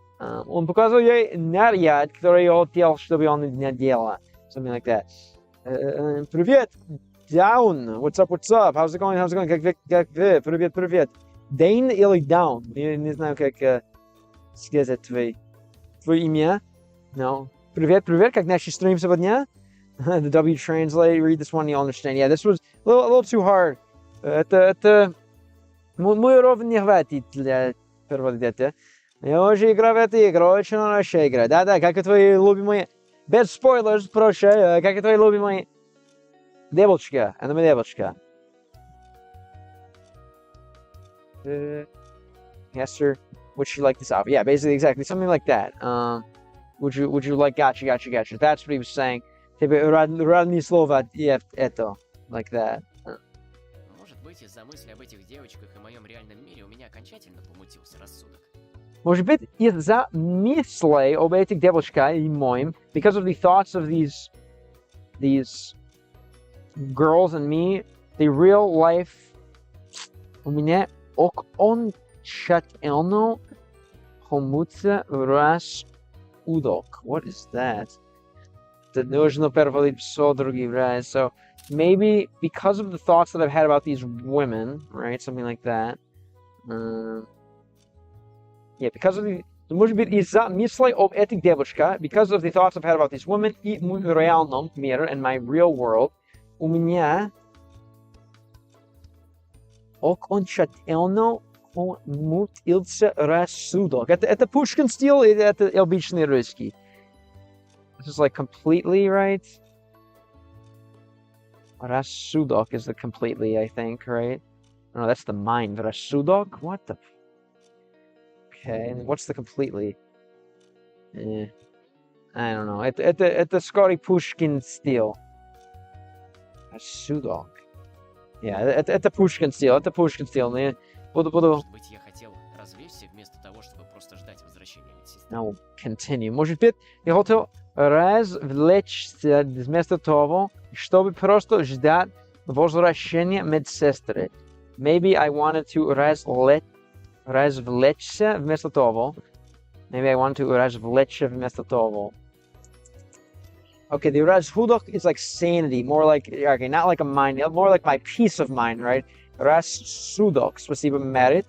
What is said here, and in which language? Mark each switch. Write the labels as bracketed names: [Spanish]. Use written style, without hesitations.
[Russian] Он показал ей наряд, который я хотел, чтобы он надела. [English] Something like that. [Russian] Привет, down. [English] What's up? How's it going? [Russian] Как вы? Привет. Dane или down? Я не знаю, как сказать твое имя. [English] No. [Russian] Привет, как наши стрим сегодня? [English] The W translate, read this one, you'll understand. Yeah, this was a little too hard. [Russian] Это мой уровень не хватит для перевода. Я уже играл в эту игру, очень хорошая игра. Да, как и твои любимые... Без спойлеров, проще, как и твои любимые... Девочка, она моя девочка. [English] Yes, sir. Would she like this outfit? Yeah, basically, exactly, something like that. Would you like... Gotcha. That's what he was saying. [Russian] Тебе разные слова это, [English] like that. [Russian] Может быть, из-за мысли об этих девочках и моем реальном мире у меня окончательно помутился рассудок. Может быть, из-за мыслей об этих девочках и моим, [English] because of the thoughts of these girls and me, the real life [Russian] у меня окончательно Хомутся рассудок. [English] What is that? [Russian] Нужно переводить все другие, right? [English] So maybe because of the thoughts that I've had about these women, right? Something like that. Yeah, because of the... [Russian] Может быть, из-за мыслей об этих девушках, [English] because of the thoughts I've had about these women, [Russian] и в реальном мире, [English] in my real world, [Russian] у меня окончательно помутился рассудок. Это Пушкин стиль, или это обычный русский? [English] This is like completely, right? Рассудок is the completely, I think, right? No, that's the mind. Рассудок? What the... Okay, and what's the completely? I don't know. [Russian] Это скорее Pushkin стиль. Рассудок. Yeah, это Pushkin стиль. Это Pushkin стиль. Буду... Может быть, я хотел развлечься вместо того, чтобы просто ждать возвращения медсестры. [English] Now continue. [Russian] Может быть, я хотел развлечься вместо того, чтобы просто ждать возвращения медсестры. [English] Maybe I wanted to [Russian] развлечься вместо того. [English] Maybe I want to [Russian] развлечься вместо того. [English] Okay, the рассудок is like sanity, more like, okay, not like a mind, more like my peace of mind, right? [Russian] Рассудок. Спасибо, Merit.